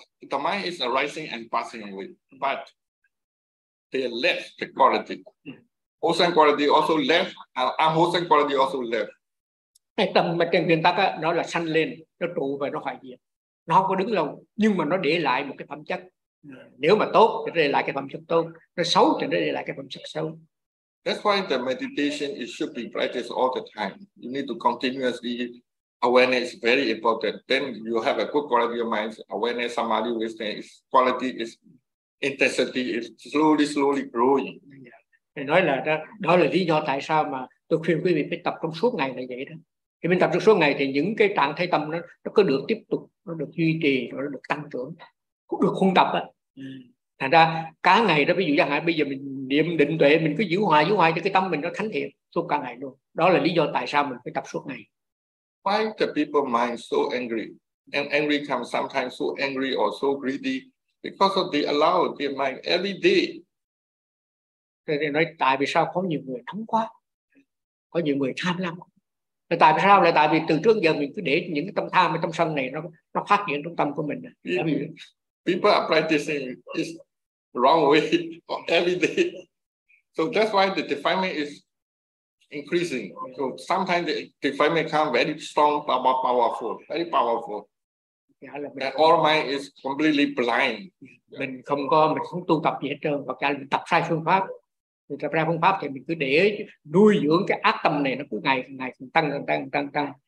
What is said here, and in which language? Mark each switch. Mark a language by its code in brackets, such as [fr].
[en] The mind is arising and passing away, but they left the quality. Wholesome quality also left. Unwholesome quality also left. [vi] Cái tâm mà trên nguyên tắc đó là sanh lên, nó trụ và nó hoại diệt. Nó không có đứng lâu, nhưng mà nó để lại một cái phẩm chất. Nếu mà tốt thì để lại cái phẩm chất tốt. Nó xấu thì nó để lại cái phẩm chất xấu. [en] That's why the meditation it should be practiced all the time. You need to continuously awareness very important. Then you have a good quality of mind. Awareness, samadhi, wisdom, quality is intensity is slowly growing. [vi] Yeah. Nói là đó là lý do tại sao mà tôi khuyên quý vị phải tập trong suốt ngày là vậy đó. Khi mình tập trong suốt ngày thì những cái trạng thái tâm nó cứ được tiếp tục, nó được duy trì, nó được tăng trưởng, cũng được huân tập á. Thành ra cả ngày đó, ví dụ chẳng hạn bây giờ mình niệm định tuệ, mình cứ giữ hoài cho cái tâm mình nó thánh thiện suốt cả ngày luôn. Đó là lý do tại sao mình phải tập suốt ngày. [en] Why the people mind so angry? And angry comes sometimes so angry or so greedy. Because of they allow their mind every day. [vi] Thì nói tại vì sao có nhiều người nóng quá, có nhiều người tham lắm. Tại vì sao? Là tại vì từ trước giờ mình cứ để những tâm tham ở trong sân này nó phát triển trong tâm của mình. [en] People are practicing this wrong way every day. So that's why the defilement is increasing. So sometimes the defilement come very strong, powerful, very powerful. That all mind is completely blind. [vi] Mình không tu tập gì hết trơn, hoặc là mình tập sai phương pháp. Mình tập sai phương pháp thì mình cứ để nuôi dưỡng cái ác tâm này, nó cứ ngày ngày tăng.